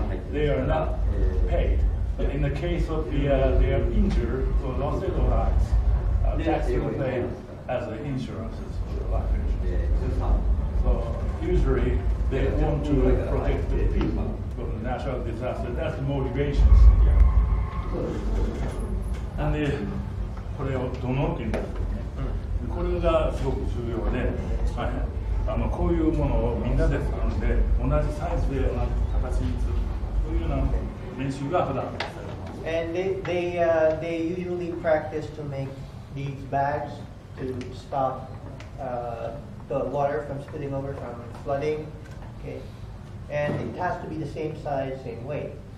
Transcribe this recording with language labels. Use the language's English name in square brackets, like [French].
[English] They are not paid. But in the case of they are injured or lost their lives, tax will pay as an insurance for the life insurance. So usually they want to protect the people from the natural disaster. That's the motivation. [Japanese] And これを土のうっていうんですけどね。これがすごく重要で、こういうものをみんなで作るので、同じサイズで同じ形にするというような練習が普段されています。 [English] And they usually practice to make these bags to stop the water from spilling over from flooding. Okay, and it has to be the same size, same weight.